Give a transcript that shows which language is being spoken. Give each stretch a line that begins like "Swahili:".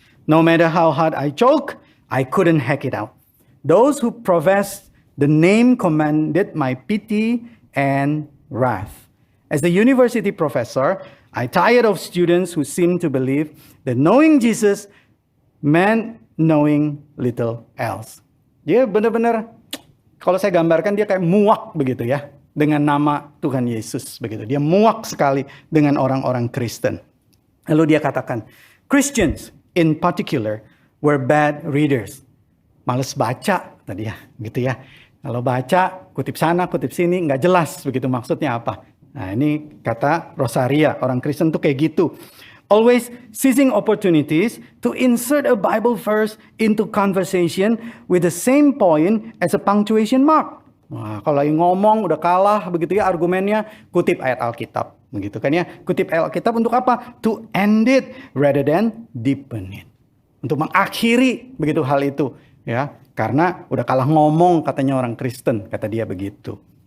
English: No matter how hard I choke, I couldn't hack it out. Those who profess the name commanded my pity and wrath. As a university professor, I tired of students who seem to believe that knowing Jesus meant knowing little else."
Indonesian: Dia benar-benar, kalau saya gambarkan, dia kayak muak begitu ya dengan nama Tuhan Yesus begitu. Dia muak sekali dengan orang-orang Kristen. Lalu dia katakan,
English: Christians in particular were bad readers.
Indonesian: Males baca tadi ya, gitu ya. Kalau baca, kutip sana, kutip sini, nggak jelas begitu maksudnya apa. Nah, ini kata Rosaria, orang Kristen tuh kayak gitu.
English: Always seizing opportunities to insert a Bible verse into conversation with the same point as a punctuation mark.
Indonesian: Wah, kalau lagi ngomong udah kalah begitu ya argumennya, kutip ayat Alkitab. Begitu kan ya, kutip Alkitab untuk apa?
English: To end it rather than deepen it.
Indonesian: Untuk mengakhiri begitu hal itu ya, karena udah kalah ngomong katanya orang Kristen, kata dia begitu.